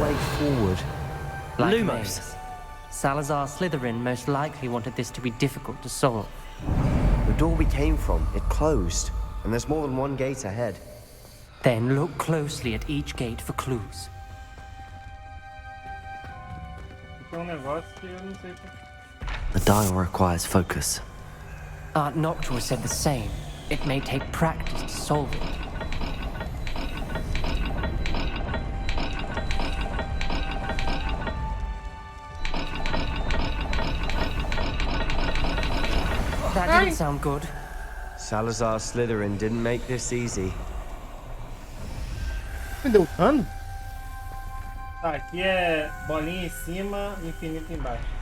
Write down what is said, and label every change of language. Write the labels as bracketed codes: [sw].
[en] way forward. Like Lumos. maze. Salazar Slytherin most likely wanted this to be difficult to solve. The door we came from, it closed. And there's more than one gate ahead. Then look closely at each gate for clues. [pt] Tem negócio que eu não sei o que. [en] The dial requires focus. Aunt Noctua said the same. It may take practice to solve it. That didn't sound good. Salazar Slytherin didn't make this easy. [pt] Me deu dano? Tá, aqui é bolinha em cima, infinito embaixo.